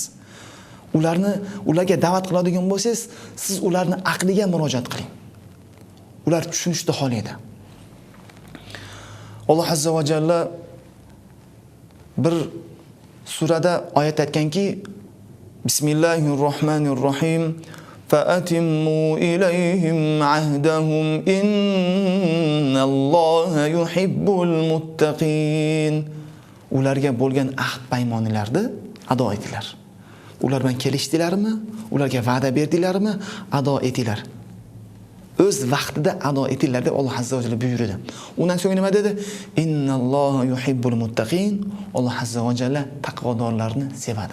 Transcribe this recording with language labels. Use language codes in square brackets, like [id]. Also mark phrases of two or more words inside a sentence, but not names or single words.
[uz] Ularga da'vat qiladigan bo'lsangiz, siz ularni aqliga murojaat qiling. Ular tushunishni xohlaydi. Alloh [ar] عز وجل [uz] bir surada oyat aytganki, Bismillahirrohmanirrohim. [ar] فَأَتِمُّوا إِلَيْهِمْ عَهْدَهُمْ إِنَّ اللَّهَ يُحِبُّ الْمُتَّقِينَ. [uz] Ularga bo'lgan ahd paymonlarni ado etinglar. Ular bilan kelishdinglarmi? Ularga va'da berdilarmi? Ado etinglar. O'z vaqtida ado etinglar deb Alloh [ar] عز وجل [uz] buyurdi. Undan so'ng nima dedi? [ar] إن الله يحب المتقين. [uz] Alloh [ar] عز وجل [uz] taqvodorlarni sevadi.